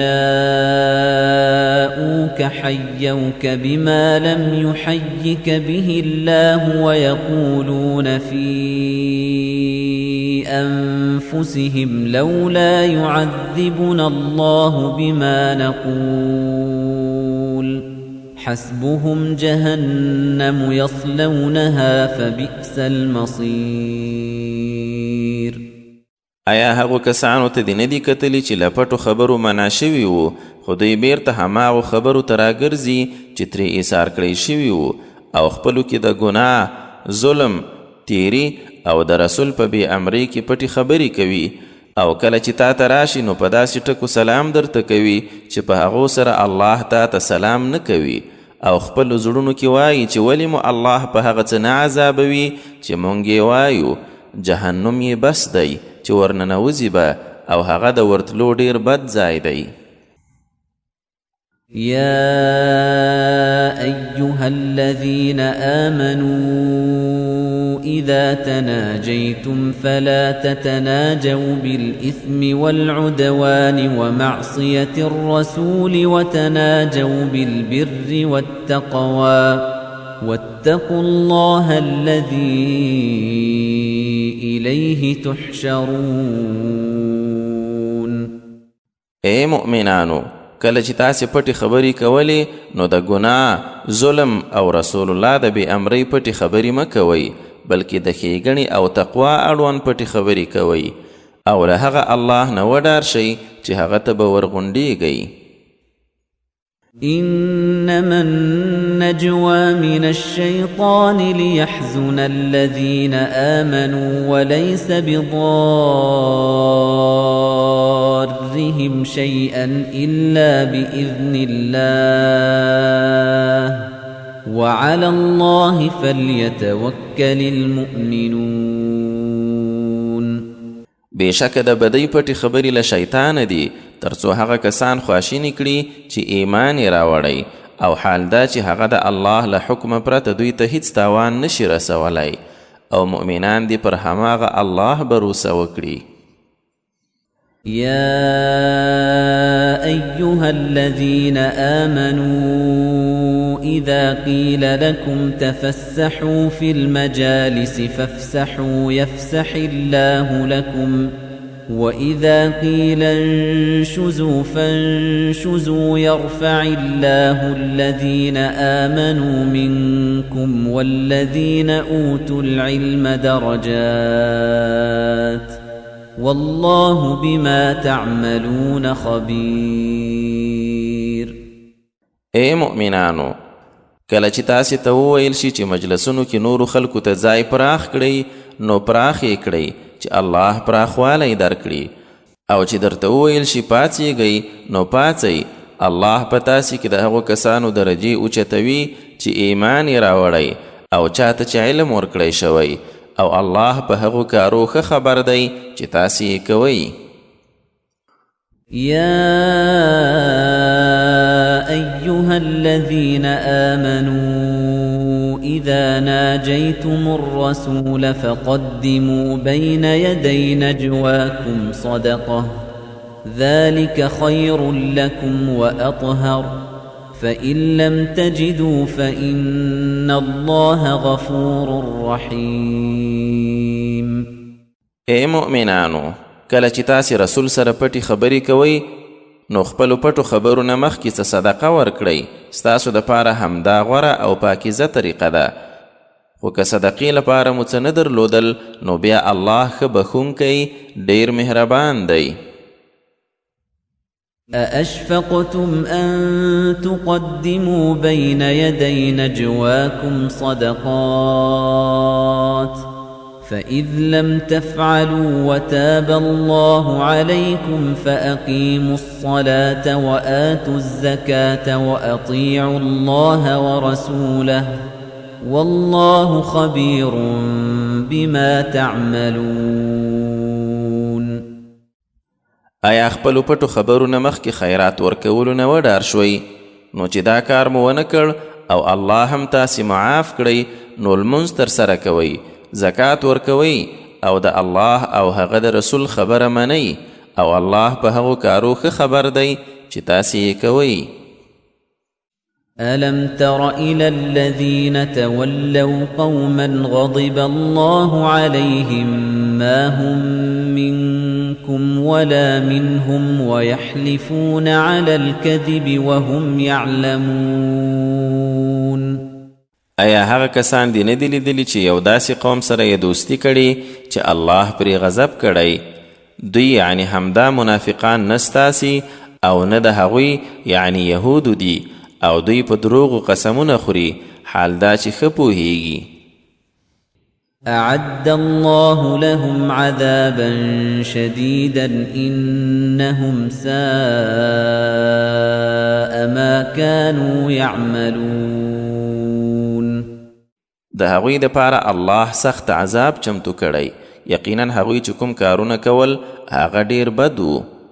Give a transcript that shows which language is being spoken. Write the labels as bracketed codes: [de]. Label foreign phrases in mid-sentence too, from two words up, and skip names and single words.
[ar] جاءوك حيوك بما لم يحيك به الله ويقولون في أنفسهم لولا يعذبنا الله بما نقول حسبهم جهنم يصلونها فبئس المصير. [ps] آیا هغو کسانو ته دې نه دي کتلي چې له پټو خبرو منع شوي وو خو دوی بیرته هماغو خبرو ته راګرځي چې ترې ایثار کړی شوي وو او خپلو کې د ګناه، ظلم، تیری او د رسول په بې امرۍ کې پټې خبرې کوي او کله چې تا ته راشي نو په داسې ټکو سلام درته کوي چې په هغو سره الله تا ته سلام نه کوي او خپلو زړونو کې وایي چې ولې مو الله په هغه څه نه عذابوي چې مونږ یې وایو جهنم یې بس دی چې ورننوځي به او هغه د ورتلو ډیر بد ځای دی. [ar] يا أيها الذين آمنوا إذا تناجيتم فلا تتناجوا بالإثم والعدوان ومعصية الرسول وتناجوا بالبر والتقوى واتقوا الله الذي إليه تحشرون. [ps] اے مؤمنانو، کله چې تاسې پټې خبرې کولې نو د ګناه، ظلم او رسول الله د بې امرۍ پټې خبرې مه کوئ، بلکې د ښېګڼې او تقوا اړوند پټې خبرې کوئ او له هغه الله نه وډار شئ چې هغه ته به ورغونډېږئ. [ar] إنما النجوى من الشيطان ليحزن الذين آمنوا وليس بضارهم شيئا إلا بإذن الله وعلى الله فليتوكل المؤمنون. [ps] بېشکه د بدۍ پټې خبرې له شیطانه دي تر څو هغه کسان خواشیني کړي چې ایمان یې راوړی او حال دا چې هغه د الله له حکمه پرته دوی ته هیڅ تاوان نشي رسولی او مؤمنان دي پر هماغه الله بروسه وکړي. [ar] يا أيها الذين آمنوا إذا قيل لكم تفسحوا في المجالس فافسحوا يفسح الله لكم وإذا قيل انشزوا فانشزوا يرفع الله الذين آمنوا منكم والذين أوتوا العلم درجات والله بما تعملون خبير. [ps] اے مؤمنانو، کله چې تاسې ته وویل شي چې مجلسونو کې نورو خلکو ته ځای پراخ کړئ، نو پراخ یې کړئ چې الله پراخوالی درکړي، او چې درته وویل شي پاڅېږئ نو پاڅئ. الله په تاسې کې د هغو کسانو درجې اوچتوي چې ایمان یې راوړی او چاته چې علم ورکړی شوی، او الله په هغو کارو ښه خبر دی چې تاسې یې کوئ. [ar] يا أيها الذين آمنوا إذا ناجيتم الرسول فقدموا بين يدي نجواكم صدقة ذلك خير لكم وأطهر فإن لم تجدوا فإن الله غفور رحيم. [ps] اے مؤمنانو، کله چې تاسې رسول سره پټې خبرې کوئ نو خپلو پټو خبرونه مخکې څه صدقه ورکړئ، ستاسو دپاره همدا غوره او پاکیزه طریقه ده. خو که صدقې لپاره مو څه نه درلودل نو بیا الله ښه بخښونکی ډېر مهربان دی. [ar] أأشفقتم أن تقدموا بين يدي نجواكم صدقات فإذ لم تفعلوا وتاب الله عليكم فأقيموا الصلاة وآتوا الزكاة وأطيعوا الله ورسوله والله خبير بما تعملون. [ps] آیا خپلو پټو خبرونه مخکې خیرات ورکولو نه وډار شوئ؟ نو چې دا کار مو ونه کړ او الله هم تاسې معاف کړئ نو لمونځ ترسره کوئ، زکات ورکوئ او د الله او هغه د رسول خبره منئ، او الله په هغو کارو ښه خبر دی چې تاسې یې کوئ. [ar] ألم تر إلى الذين تولوا قوما غضب الله عليهم ما هم منكم ولا منهم ويحلفون على الكذب وهم يعلمون. [ps] ایا هغه کسان دې نه دي لیدلي چې یو داسې قوم سره یې دوستي کړي چې الله پرې غضب کړی؟ دوی یعنی همدا منافقان نه ستاسي او نه د هغوی یعنی یهودو دي، او دوی په دروغو قسمونه خوري، حال دا چې ښه پوهیږي. [ar] أعد الله لهم عذابا شديدا إنهم ساء ما كانوا يعملون. [ps] د هغوی دپاره الله سخت عذاب چمتو کړی، یقینا هغوی چې کوم کارونه کول هغه ډیر بد و.